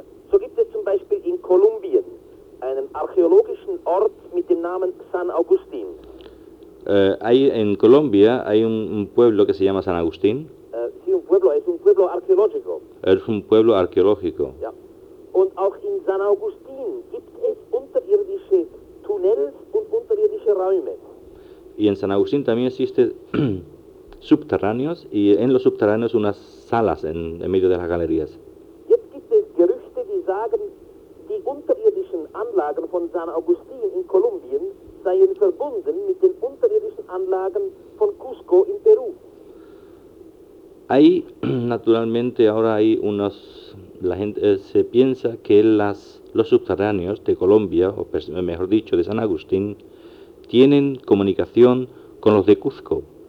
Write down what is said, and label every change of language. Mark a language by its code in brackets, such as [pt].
[de] So gibt es zum Beispiel in Kolumbien einen archäologischen Ort mit dem Namen San Agustín. [es] Hay en Colombia hay un pueblo que se llama San Agustín. Sí, un pueblo, es un pueblo arqueológico. Es un pueblo arqueológico. [de] Ja. Und auch in San Agustín gibt es unterirdische Tunnels und unterirdische Räume. [es] Y en San Agustín también existe subterráneos y en los subterráneos unas salas en medio de las galerías. [de] Jetzt gibt es Gerüchte, die sagen, die unterirdischen Anlagen von San Agustín in Kolumbien seien verbunden mit den unterirdischen Anlagen von Cusco in Peru. [es] Hay, naturalmente, ahora hay unos, la gente se piensa que las los subterráneos de Colombia, o mejor dicho, de San Agustín, tienen comunicación con los de Cuzco.